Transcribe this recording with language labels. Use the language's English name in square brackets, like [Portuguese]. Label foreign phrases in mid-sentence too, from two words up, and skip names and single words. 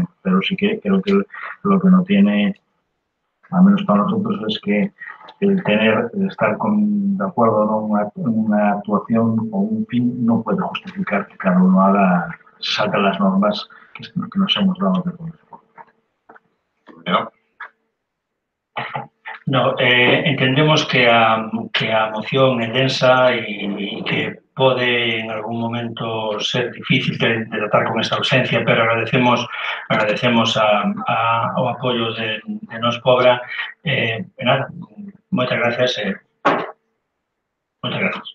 [Spanish] Pero sí que creo que lo que no tiene, al menos para nosotros, es que el estar de acuerdo en una actuación o un fin no puede justificar que cada uno salga las normas que nos hemos dado de poder. [Galician] No, entendemos que a moción é densa e que pode en algún momento ser difícil de tratar con esta ausencia, pero agradecemos o apoio de Nos Pobra. Nada, moitas gracias. Moitas gracias.